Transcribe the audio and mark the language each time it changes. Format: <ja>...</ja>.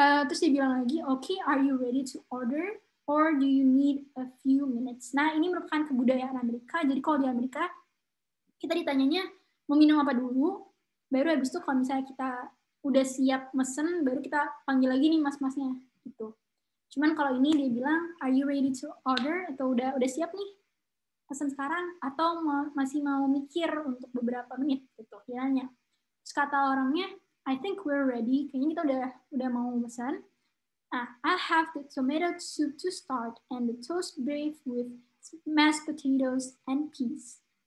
<en>Terus dia bilang lagi, okay, are you ready to order? Or do you need a few minutes?</en> <id>Nah, ini merupakan kebudayaan Amerika. Jadi kalau di Amerika, kita ditanyanya mau minum apa dulu, baru habis itu kalau misalnya kita udah siap mesen, baru kita panggil lagi nih mas-masnya. Gitu. Cuman kalau ini dia bilang,</id> <en>are you ready to order?</en> <id>Atau udah siap nih pesen sekarang? Atau masih mau mikir untuk beberapa menit? Gitu, dia nanya. Terus kata orangnya,</id> <en>I think we're ready.</en> <id>Kayaknya kita udah mau pesan.</id> <en>I have the tomato soup to start and the toast beef with mashed potatoes and peas.</en>